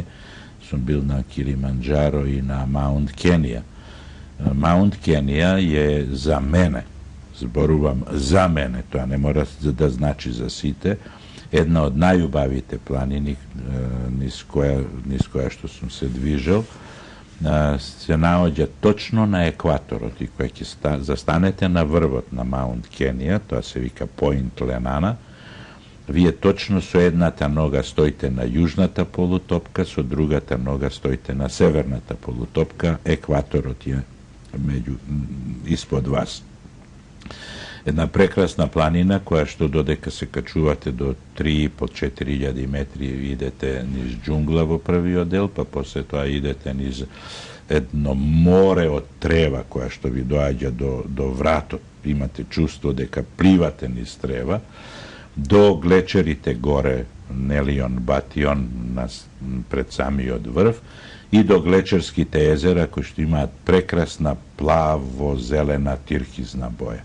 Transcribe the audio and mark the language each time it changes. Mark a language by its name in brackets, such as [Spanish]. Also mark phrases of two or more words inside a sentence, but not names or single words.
[Macedonian] Сум бил на Килиманџаро и на Маунт Кенија. Маунт Кенија е за мене, зборувам за мене, тоа не мора да значи за сите, една од најубавите планини низ која што сум се движел. se naođa točno na ekvatoru, ti koje zastanete na vrvot na Mount Kenija, to se vika Point Lenana, vi je točno so jednata noga stojite na južnata polutopka, so drugata noga stojite na severnata polutopka, ekvatorot je ispod vas. Jedna prekrasna planina koja što dodeka se kačuvate do 3,5-4 metri idete niz džungla vo prvi odel, pa posle toga idete niz jedno more od treva koja što vi dođa do vrato, imate čustvo deka plivate niz treva, do glečerite gore Nelion Bation pred sami od vrv i do glečerskite jezera koji što ima prekrasna plavo-zelena tirkizna boja.